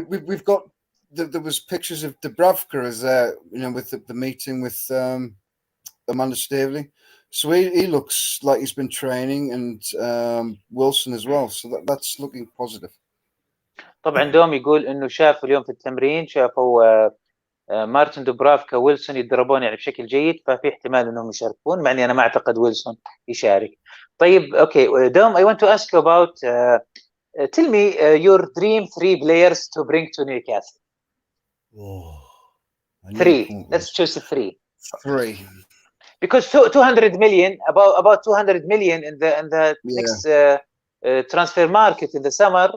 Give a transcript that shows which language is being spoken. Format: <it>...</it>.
<en>we've got there was pictures of Dubravka as with the meeting with Amanda Staveley. So he looks like he's been training, and Wilson as well. So that's looking positive.</en> <ar>طبعا دوم يقول انه شافوا اليوم في التمرين شافوا مارتن دوبرافكا ويلسون يتدربون بشكل جيد ففي احتمال انهم يشاركون مع اني انا ما اعتقد ويلسون يشارك. طيب اوكي دوم</ar> <en>I want to ask you about tell me your dream 3 players to bring to Newcastle. 3. Let's choose 3. 3. Because 200 million, about 200 million in the next transfer market in the summer.</en>